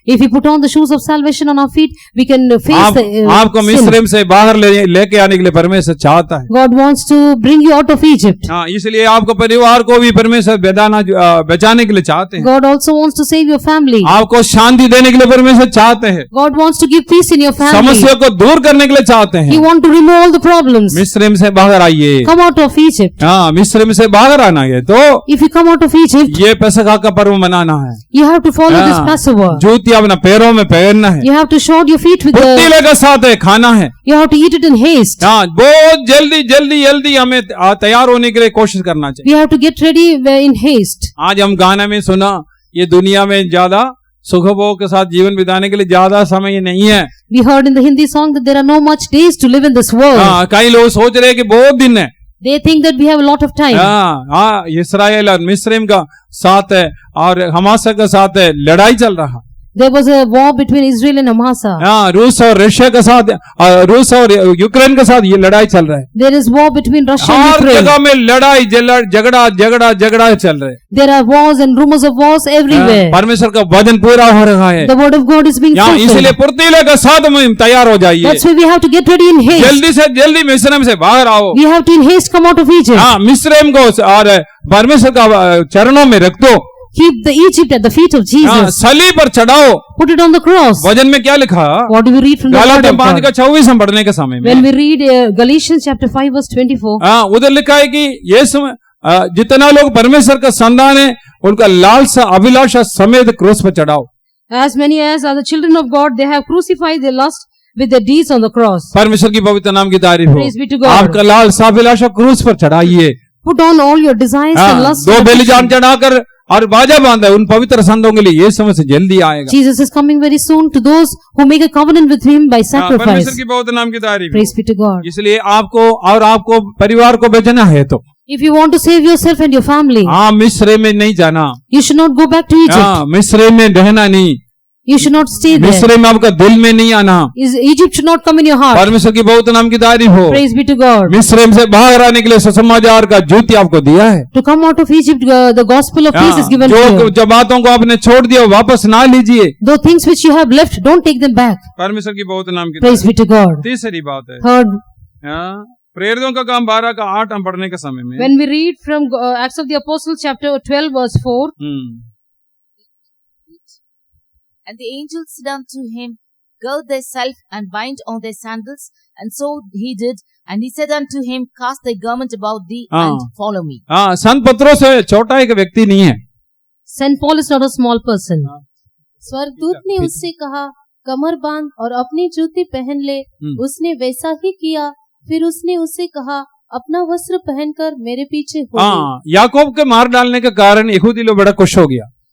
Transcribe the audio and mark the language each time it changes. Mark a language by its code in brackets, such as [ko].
[en] If we put on the shoes of salvation on our feet, we can face the [hi] आपको मिस्रैम से बाहर लेके आने के लिए परमेश्वर चाहता है। [en] God wants to bring you out of Egypt. [hi] इसलिए आपको परिवार को भी परमेश्वर बचाने के लिए चाहते हैं। [en] God also wants to save your family. [hi] आपको शांति देने के लिए परमेश्वर चाहते हैं। [en] God wants to give peace in your family. [hi] समस्या को दूर करने के लिए चाहते हैं। [en] He wants to remove all the problems. [hi] मिस्रैम से बाहर आइए। [en] Come out of Egypt. [hi] मिस्रैम से बाहर आना है तो [en] if you come out of Egypt, [hi] ये पेसखा का पर्व मनाना है। [en] You have to follow this Passover. [hi] जूती अपना पैरों में पहनना है। [en] You have to shod your feet with [hi] फुर्तीले के साथ है खाना है। [en] You have to eat it in haste. [hi] बहुत जल्दी हमें तैयार होने के लिए कोशिश करना चाहिए। [en] We have to get ready in haste. [hi] आज हम गाने में सुना ये दुनिया में ज्यादा सुखभोग के साथ जीवन बिताने के लिए ज्यादा समय नहीं है। [en] We heard in the Hindi song that there are no much days to live in this world. [hi] कई लोग सोच रहे हैं कि बहुत दिन है। [en] They think that we have a lot of time. [hi] इस्राएल और मिस्रैम का साथ है और हमासा का साथ है लड़ाई चल रहा। [en] There was a war between Israel and Amasa. [hi] रूस और रशिया के साथ रूस और यूक्रेन के साथ ये लड़ाई चल रहा है। [en] There is war between Russia and Ukraine. [hi] हर जगह में लड़ाई झगड़ा चल रहा है। [en] There are wars and rumors of wars everywhere. [hi] परमेश्वर का वचन पूरा हो रहा है। [en] The word of God is being fulfilled. [hi] इसलिए फुर्तीले के साथ में तैयार हो जाइए। [en] That's why we have to get ready in haste. [hi] जल्दी से जल्दी मिस्रैम से बाहर आओ। [en] We have to in haste come out of Egypt. [hi] मिस्रैम को और परमेश्वर का चरणों में रख दो। [en] Keep the Egypt at the feet of Jesus. [hi] सलीब पर चढ़ाओ। [en] Put it on the cross. [hi] वचन में क्या लिखा? [en] What do we read from the word of God? [hi] 5:24 हम पढ़ने के समय में [en] When we read Galatians chapter 5 verse 24. [hi] उधर लिखा है कि यीशु जितना लोग परमेश्वर का संतान है उनका लालसा अभिलाषा समेत क्रूस पर चढ़ाओ। [en] As many as are the children of God, they have crucified their lust with their deeds on the cross. [hi] परमेश्वर की पवित्र नाम की तारीफ हो। [en] Praise be to God. [hi] आपका लालसा अभिलाषा क्रूस पर चढ़ाइए। [en] Put on all your desires and lusts. [hi] दो बलिदान चढ़ाकर और बाजा बांधा उन पवित्र संतों के लिए ये समय से जल्दी आएगा। [en] Jesus is coming very soon to those who make a covenant with him by sacrifice. [hi] परमेश्वर की पवित्र नाम की तारीफ। [en] Praise be to God. [hi] इसलिए आपको परिवार को बचाना है तो [en] if you want to save yourself and your family, [hi] मिस्र में नहीं जाना। [en] you should not go back to Egypt. [hi] मिस्र में रहना नहीं। [en] You should not stay there. [hi] मिस्र में आपका दिल में नहीं आना। [en] Egypt should not come in your heart. [hi] परमेश्वर की बहुत नाम की तारीफ हो। [en] Praise be to God. [hi] मिस्र से बाहर आने के लिए सुसमाचार का ज्योति आपको दिया है। [en] To come out of Egypt, the gospel of peace is given to you. [hi] जो बातों को आपने छोड़ दिया वापस ना लीजिए। [en] The things which you have left, don't take them back. [hi] परमेश्वर की बहुत नाम की [en] Praise be to God. [hi] तीसरी बात है [en] Third, [hi] प्रेरितों का काम 12 का 8 हम पढ़ने के समय में [en] when we read from Acts of the Apostles chapter 12 verse 4, And the angel said unto him, Gird thyself and bind on thy sandals. And so he did. And he said unto him, Cast thy garment about thee and follow me. [hi] संत पत्रोस छोटा एक व्यक्ति नहीं है। [en] Saint Paul is not a small person. [hi] स्वर्गदूत ने उससे कहा, कमर बांध और अपनी जूती पहन ले। उसने वैसा ही किया। फिर उसने उससे कहा, अपना वस्त्र पहनकर मेरे पीछे हो। याकूब के मार डालने के कारण यहूदी लोग बड़ा खुश हो गया।